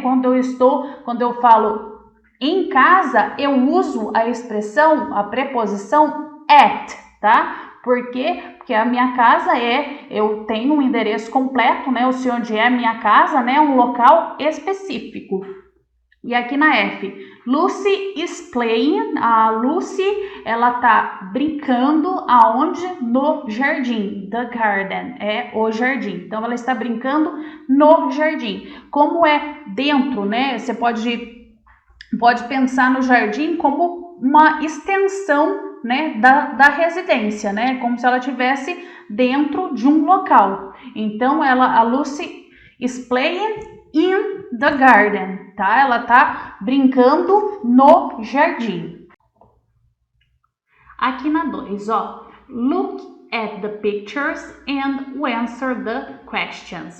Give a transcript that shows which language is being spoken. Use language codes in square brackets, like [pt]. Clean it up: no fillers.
[pt] Quando eu falo em casa, eu uso a preposição at, tá? Por quê? Porque a minha casa eu tenho um endereço completo, né? Eu sei onde é a minha casa, né? Um local específico. E aqui na F, [en] Lucy is playing. [pt] A Lucy, ela tá brincando aonde? No jardim. [en] The garden [pt] é o jardim. Então, ela está brincando no jardim. Como é dentro, né? Você pode pensar no jardim como uma extensão, né, da residência, né? Como se ela estivesse dentro de um local. [en] Então, a Lucy is playing in the garden, tá? [pt] Ela tá brincando no jardim. Aqui na 2, ó. [en] Look at the pictures and answer the questions.